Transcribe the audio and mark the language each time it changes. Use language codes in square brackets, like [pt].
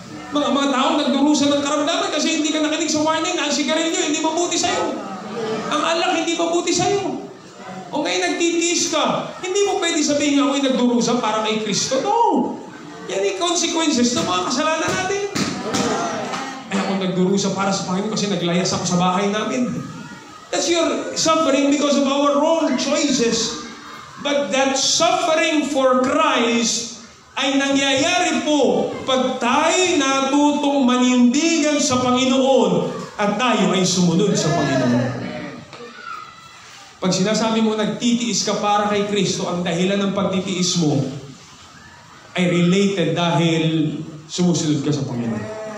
[tl] Mga tao nagdurusa ng karamdaman kasi hindi ka nakinig sa warning na ang sigarilyo hindi mabuti sa'yo. Ang alak hindi mabuti sa'yo. O ngayon nagtitiis ka, hindi mo pwede sabihin ako'y nagdurusa para kay Kristo. No! Yan yung consequences ng mga kasalanan natin. Ay ako nagdurusa para sa Panginoon kasi naglayas ako sa bahay namin. [en] That's your suffering because of our wrong choices. But that suffering for Christ [tl] ay nangyayari po pag tayo natutong manindigan sa Panginoon at tayo ay sumunod sa Panginoon. Pag sinasabi mo nagtitiis ka para kay Kristo, ang dahilan ng pagtitiis mo ay related dahil sumusunod ka sa Panginoon.